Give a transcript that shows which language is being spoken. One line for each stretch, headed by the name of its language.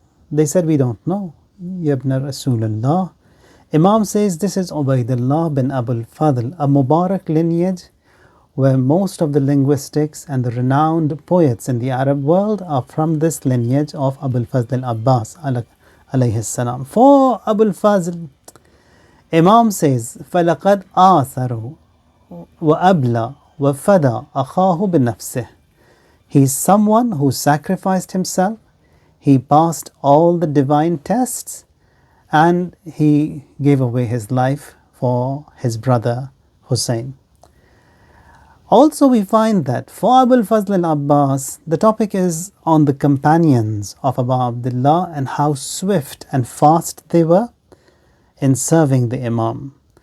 English: They said, "We don't know." Yabna Rasulullah. Imam says, "This is Ubaidullah bin Abul Fadl, a Mubarak lineage where most of the linguistics and the renowned poets in the Arab world are from this lineage of Abul Fazl al-Abbas alayhi salam." For Abul Fazl, Imam says,
Arabic: فَلَقَدْ آثَرُ وَأَبْلَى وَفَدَى أَخَاهُ بِنَفْسِهِ.
English: He is someone who sacrificed himself, he passed all the divine tests, and he gave away his life for his brother Hussein. Also we find that for Abul Fazl al-Abbas, the topic is on the companions of Abu Abdullah and how swift and fast they were in serving the Imam.